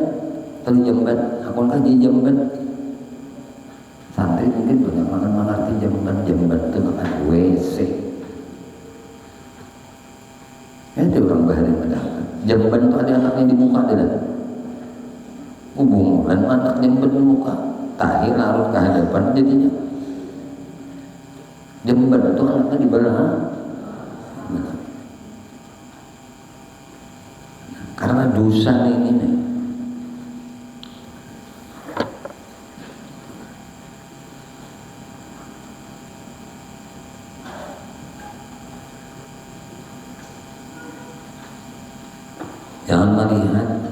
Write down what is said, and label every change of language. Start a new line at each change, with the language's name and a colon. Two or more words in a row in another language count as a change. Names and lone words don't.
Indonesian: Kalau jamban, aku kan jadi jamban. Santri mungkin banyak mengerti jamban itu makan WC. Itu orang bahari mendapat. Jamban itu ada anaknya di muka tidak? Hubungan anak jamban di muka, tahi larut ke hadapan jadinya. Jamban itu anaknya di belakang. Karena dosa ini nih. Jangan melihat.